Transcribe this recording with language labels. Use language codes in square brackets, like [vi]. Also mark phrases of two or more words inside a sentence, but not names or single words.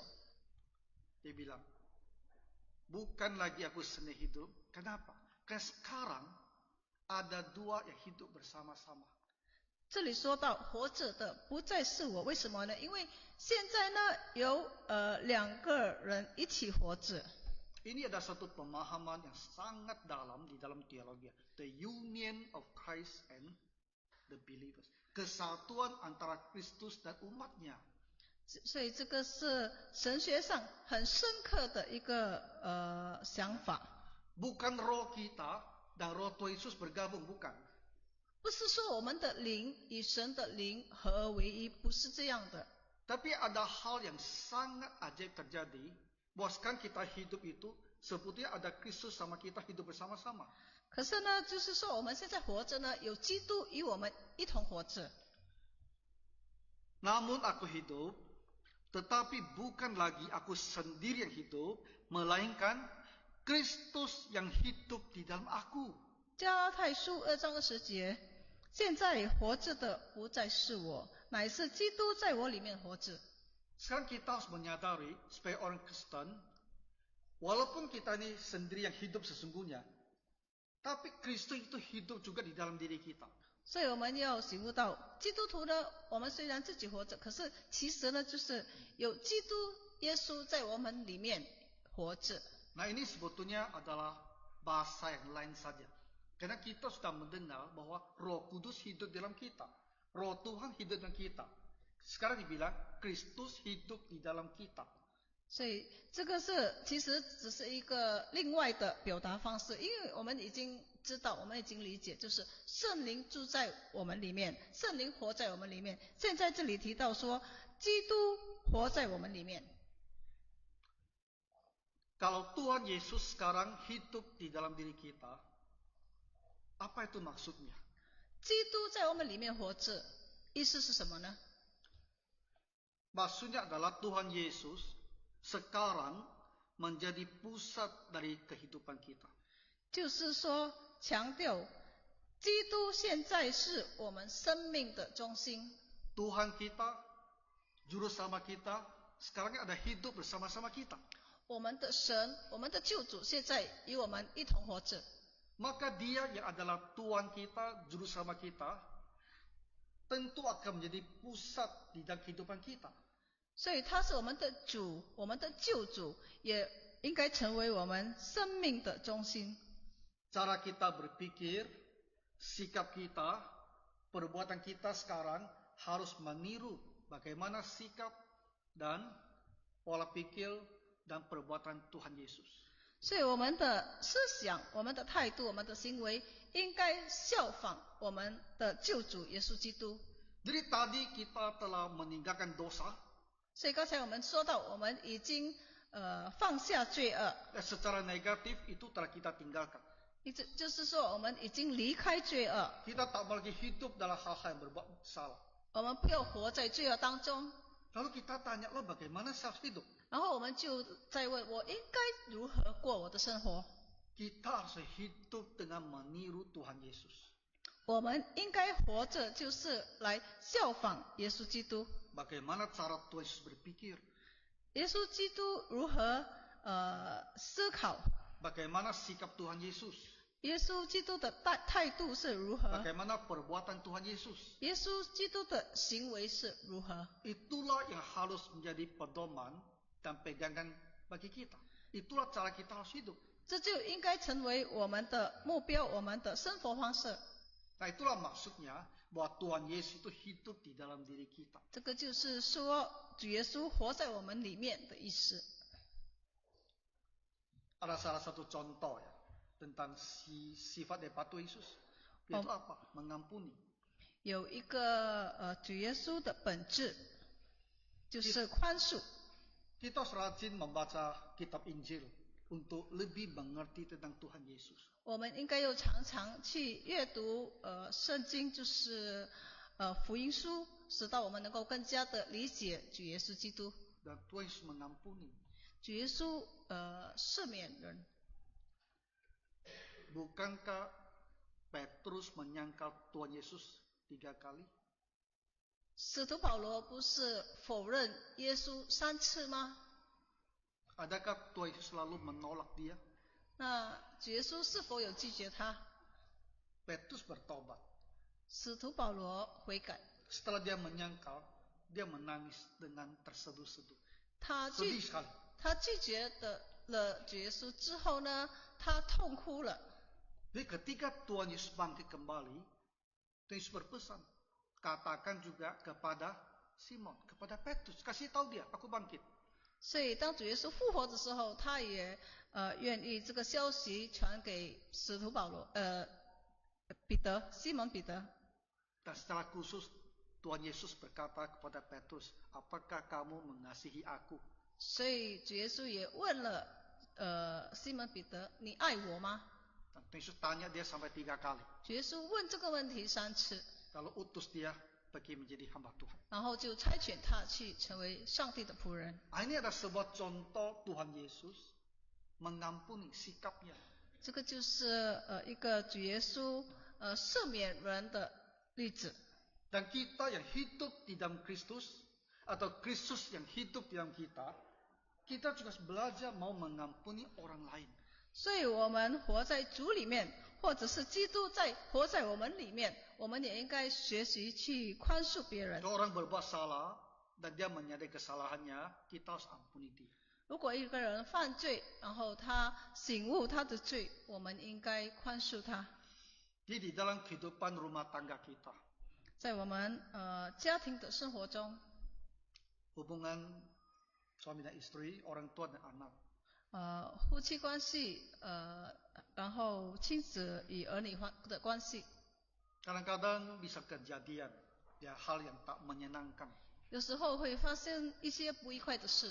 [id] Dia bilang, bukan lagi aku sendiri hidup. Kenapa? Karena sekarang ada dua yang hidup bersama-sama. [zh] 这里说到活着的不再是我，为什么呢？因为现在呢有两个人一起活着。 [id] Ini ada satu pemahaman yang sangat dalam di dalam teologi. [en] The union of Christ and the believers. [id] Kesatuan antara Kristus dan umatnya. [zh] 所以这个是神学上很深刻的一个想法。 [id] Bukan roh kita dan roh Tuhan Yesus bergabung, bukan. [zh] 不是说我们的灵与神的灵合而为一，不是这样的。 [id] Tapi ada hal yang sangat ajaib terjadi, bahwa sekarang kita hidup itu seperti ada Kristus sama kita hidup bersama-sama. [zh] 可是呢，就是说我们现在活着呢，有基督与我们一同活着。 [id] Namun aku hidup, tetapi bukan lagi aku sendiri yang hidup, melainkan Kristus yang hidup di dalam aku. [zh] 加拉太书2章20节，现在活着的不再是我，乃是基督在我里面活着。 [id] Sekarang kita harus menyadari sebagai orang Kristen, walaupun kita ini sendiri yang hidup sesungguhnya, tapi Kristus itu hidup juga di dalam diri kita. [zh] 所以我们要醒悟到，基督徒呢，我们虽然自己活着，可是其实呢，就是有基督耶稣在我们里面活着。 [id] Nah ini sebetulnya adalah bahasa yang lain saja. Karena kita sudah mendengar bahwa Roh Kudus hidup dalam kita. Roh Tuhan hidup dalam kita. Sekarang dibilang Kristus hidup di dalam kita. [zh] 所以这个是其实只是一个另外的表达方式，因为我们已经知道，我们已经理解，就是圣灵住在我们里面，圣灵活在我们里面。现在这里提到说，基督活在我们里面。 [id] Kalau Tuhan Yesus sekarang hidup di dalam diri kita, apa itu maksudnya? [zh] 基督在我们里面活着，意思是什么呢？ [id] Maksudnya adalah Tuhan Yesus sekarang menjadi pusat dari kehidupan kita. [zh] 就是说，强调基督现在是我们生命的中心。 [id] Tuhan kita, Juru Selamat kita, sekarang ada hidup bersama-sama kita. [zh] 我们的神，我们的救主，现在与我们一同活着。 [id] Maka dia yang adalah Tuhan kita, Juru Selamat kita, tentu akan menjadi pusat di dalam kehidupan kita. [zh] 所以他是我们的主，我们的救主，也应该成为我们生命的中心。 [id] Cara kita berpikir, sikap kita, perbuatan kita sekarang harus meniru bagaimana sikap dan pola pikir dan perbuatan Tuhan Yesus. [zh] 所以我们的思想、我们的态度、我们的行为，应该效仿我们的救主耶稣基督。 [id] Jadi tadi kita telah meninggalkan dosa. [zh] 所以刚才我们说到，我们已经放下罪恶， [id] Secara negatif itu telah kita tinggalkan. [zh] 就是说我们已经离开罪恶， [id] Kita tak mau lagi hidup dalam hal-hal yang berbuat salah. [zh] 我们不要活在罪恶当中。 [id] Lalu kita tanya, lo bagaimana saya harus hidup? [zh] 然后我们就在问，我应该如何过我的生活？ [id] Kita harus hidup dengan meniru Tuhan Yesus. [zh] 我们应该活着，就是来效仿耶稣基督。 [id] Bagaimana cara Tuhan Yesus berpikir? [zh] 耶稣基督如何思考？ [id] Bagaimana sikap Tuhan Yesus? [zh] 耶稣基督的态度是如何？ [id] Bagaimana perbuatan Tuhan Yesus? [zh] 耶稣基督的行为是如何？ [id] Itulah yang harus menjadi pedoman dan pegangan bagi kita. Itulah cara kita harus hidup. [zh] 这就应该成为我们的目标，我们的生活方式。 [id] Nah itulah maksudnya bahwa Tuhan Yesus itu hidup di dalam diri kita. [zh] 这个就是说，主耶稣活在我们里面的意思。 [id] Ada salah satu contoh ya tentang sifat daripada Tuhan Yesus. Yaitu apa? Mengampuni. [zh] 有一个主耶稣的本质，就是宽恕。 [id] Kita harus rajin membaca kitab Injil untuk lebih mengerti tentang Tuhan Yesus. [zh] 我们应该又常常去阅读圣经，就是福音书，使到我们能够更加的理解主耶稣基督。 [id] Dan Tuhan Yesus mengampuni. [zh] 主耶稣赦免人。 [id] Bukankah Petrus menyangkal Tuhan Yesus 3 kali? [zh] 使徒保罗不是否认耶稣3次吗？ [id] Adakah Tuhan Yesus selalu menolak dia? [zh] 那主耶稣是否有拒绝他？ [id] Petrus bertobat. [zh] 使徒保罗悔改， [id] Setelah dia menyangkal, dia menangis dengan terseduh-seduh. [zh] 他 [id] Sedih sekali. [zh] 拒绝了主耶稣之后呢，他痛哭了。 [id] Jadi ketika Tuhan Yesus bangkit kembali, Tuhan Yesus berpesan, katakan juga kepada Simon, kepada Petrus, kasih tahu dia, aku bangkit. [zh] 所以当主耶稣复活的时候，他也愿意这个消息传给使徒保罗，西门彼得。 [id] Dan secara khusus Tuhan Yesus berkata kepada Petrus, apakah kamu mengasihi aku? [zh] 所以主耶稣也问了西门彼得，你爱我吗？ [id] Dan Yesus tanya dia sampai 3 kali. [zh] 主耶稣问这个问题3次， [id] Lalu utus dia pergi menjadi hamba Tuhan. [zh] 然后就差遣他去成为上帝的仆人。 [id] Ini adalah sebuah contoh Tuhan Yesus mengampuni sikapnya. [zh] 这个就是一个主耶稣赦免人的例子。 [id] Dan kita yang hidup di dalam Kristus, atau Kristus yang hidup di dalam kita juga harus belajar mau mengampuni orang lain. [zh] 所以我们活在主里面，或者是基督活在我们里面，我们也应该学习去宽恕别人。 [id] Kalau orang berbuat salah dan dia menyadari kesalahannya, kita harus ampuni dia. [zh] 如果一个人犯罪，然后他醒悟他的罪，我们应该宽恕他。 [id] Jadi di dalam kehidupan rumah tangga kita, [zh] 在我们家庭的生活中， [id] hubungan suami dan istri, orang tua dan anak, [zh] 夫妻关系，然后亲子与儿女的关系， [id] kadang-kadang bisa kejadian ya hal yang tak menyenangkan [zh] 有时候会发生一些不愉快的事，